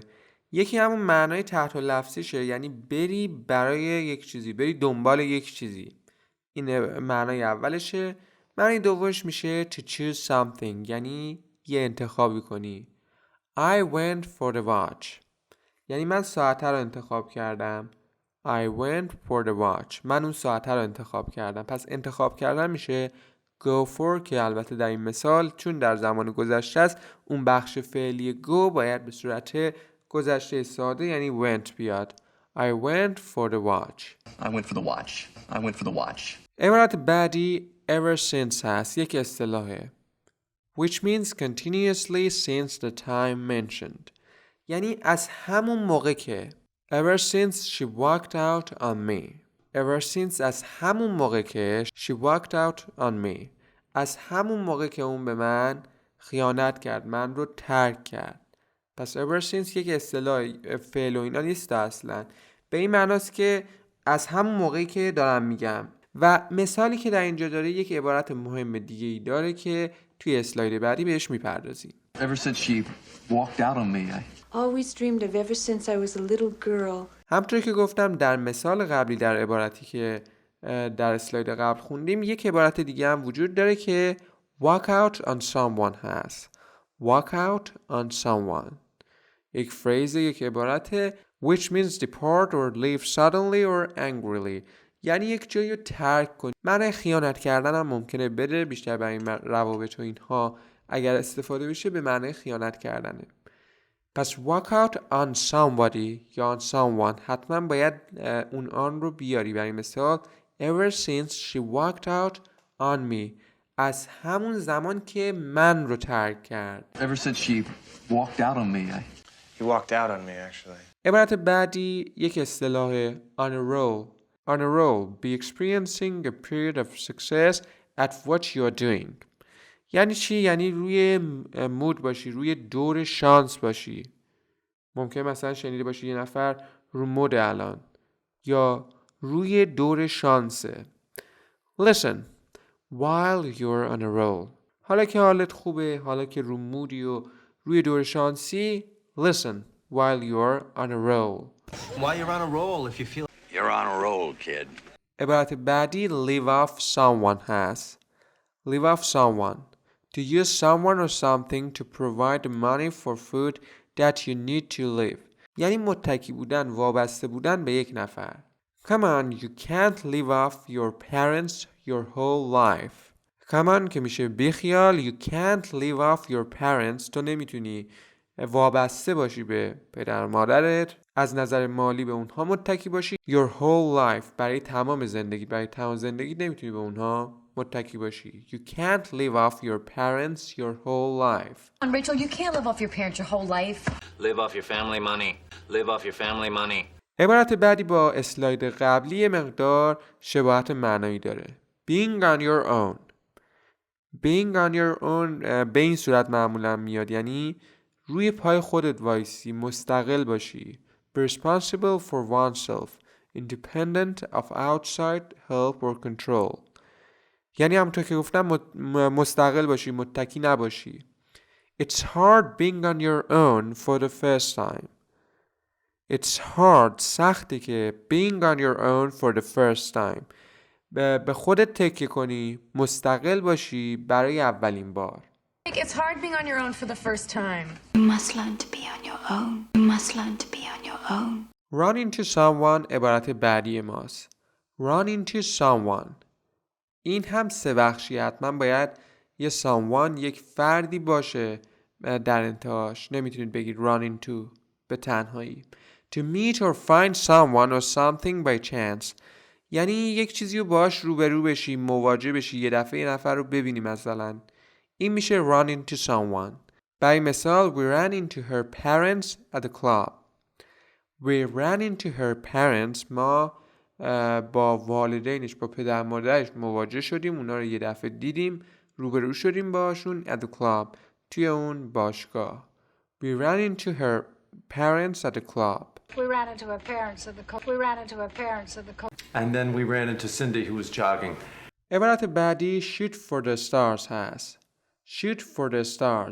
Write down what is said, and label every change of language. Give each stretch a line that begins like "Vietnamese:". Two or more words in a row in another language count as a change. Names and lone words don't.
Persian: یکی همون معنای تحت لفظیشه، یعنی بری برای یک چیزی، بری دنبال یک چیزی. این معنای اولشه. معنی دومش میشه
English: to choose something
Persian: یعنی یه انتخابی کنی.
English: I went for the watch.
Persian: یعنی من ساعت رو انتخاب کردم.
English: I went for the watch.
Persian: من اون ساعت رو انتخاب کردم. پس انتخاب کردن میشه
English: go for،
Persian: که البته در این مثال چون در زمان گذشته است اون بخش فعلی go باید به صورت گذشته ساده یعنی went بیاد.
English: I went for the watch. I went for the watch. I went for the watch.
Persian: عبارت بعدی
English: ever since
Persian: هست. یک اصطلاحه.
English: Which means continuously since the time mentioned.
Persian: یعنی از همون موقع که
English: ever since she walked out on me. Ever since
Persian: از همون موقع که
English: she walked out on me.
Persian: از همون موقع که اون به من خیانت کرد، من رو ترک کرد. پس
English: ever since
Persian: یک اصطلاح فعل و اینا نیست اصلا. به این معناست که از همون موقعی که دارم میگم. و مثالی که در اینجا داره یک عبارت مهم دیگه ای داره که توی اسلاید بعدی بهش میپردازیم.
English: Ever since she walked out on me, I Always dreamed of ever since I was a little girl.
Persian: همونطور که گفتم در مثال قبلی در عبارتی که در اسلاید قبل خوندیم یک عبارت دیگه هم وجود داره که
English: walk out on someone
Persian: هست.
English: walk out on someone
Persian: یک فریز، یک عبارت
English: which means depart or leave suddenly or angrily.
Persian: یعنی یک جایی رو ترک کنی. معنی خیانت کردن هم ممکنه بده، بیشتر برای این روابط و اینها اگر استفاده بشه به معنی خیانت کردنه. پس
English: walk out on somebody
Persian: یا
English: on someone
Persian: حتما باید اون آن رو بیاری. برای مثال
English: ever since she walked out on me.
Persian: از همون زمان که من رو ترک کرد.
English: ever since she walked out on me, He walked out on me actually.
Persian: عبارت بعدی یک اصطلاح
English: on a roll. On a roll, be experiencing a period of success at what you are doing.
Persian: یعنی چی؟ یعنی روی مود باشی، روی دور شانس باشی. ممکن مثلا شنیده باشی یه نفر رو مود الان یا روی دور شانسه.
English: Listen, while you're on a roll.
Persian: حالا که حالت خوبه، حالا که رو مودی و روی دور شانسی،
English: listen while you're on a roll. Why you're on a roll if you feel You're on a roll, kid.
Persian: عبارت بعدی
English: live off someone
Persian: هست.
English: live off someone. To use someone or something to provide money for food that you need to live.
Persian: یعنی متکی بودن، وابسته بودن به یک نفر.
English: Come on, you can't live off your parents your whole life. Come on
Persian: که میشه بیخیال.
English: You can't live off your parents.
Persian: تو نمیتونی وابسته باشی به پدر مادرت، از نظر مالی به اونها متکی باشی.
English: Your whole life.
Persian: برای تمام زندگی، برای تمام زندگی نمیتونی به اونها متکی باشی.
English: You can't live off your parents your whole life. And Rachel, you can't live off your parents your whole life. Live off your family money. Live off your family money.
Persian: عبارت بعدی با اسلاید قبلی مقدار شباهت معنایی داره.
English: Being on your own. Being on your own
Persian: به این صورت معمولا میاد، یعنی روی پای خودت وایسی، مستقل باشی.
English: Be responsible for oneself. Independent of outside help or control.
Persian: یعنی همونطور که گفتم مستقل باشی، متکی نباشی.
English: It's hard being on your own for the first time. It's hard.
Persian: سخته که
English: being on your own for the first time.
Persian: به خودت تکیه کنی، مستقل باشی برای اولین بار.
English: It's hard being on your own for the first time. You must learn to be on your own. You must learn to be on your own. Run into someone
Persian: عبارت بعدی ماست.
English: Run into someone.
Persian: این هم سه بخشی. حتما باید یه someone، یک فردی باشه در انتهاش. نمیتونید بگید
English: run into
Persian: به تنهایی.
English: To meet or find someone or something by chance.
Persian: یعنی یک چیزی رو باش روبرو بشی، مواجه بشی، یه دفعه یه نفر رو ببینی مثلا. این میشه
English: run into someone.
Persian: برای مثال
English: we ran into her parents at the club. We ran into her parents.
Persian: ما با والدینش، با پدر مادرش مواجه شدیم، اونا رو یه دفعه دیدیم، روبرو شدیم باشون
English: at the club.
Persian: توی اون باشگاه.
English: We ran into her parents at the club. We ran into her parents at the club. We ran into her parents at the club. And then we ran into Cindy who was jogging.
Persian: عبارت بعدی
English: shoot for the stars
Persian: هست.
English: Shoot for the stars.